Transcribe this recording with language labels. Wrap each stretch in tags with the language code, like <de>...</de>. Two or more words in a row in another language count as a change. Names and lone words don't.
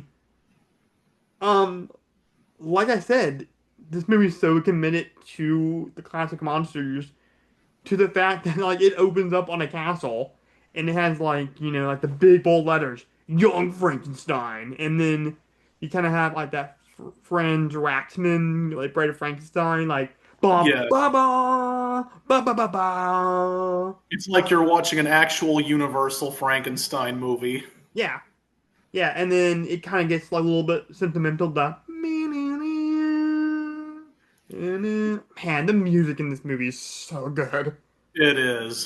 <en>Um, like I said, this movie's so committed to the classic monsters, to the fact that like it opens up on a castle and it has like like the big bold letters young Frankenstein, and then you kind of have like that friend Waxman like Bride of Frankenstein like ba Yeah, ba ba ba ba ba ba. it's like you're watching an actual Universal Frankenstein movie. Yeah, yeah, and then it kind of gets like a little bit sentimental. Man, the music in this movie is so good. It is.</en>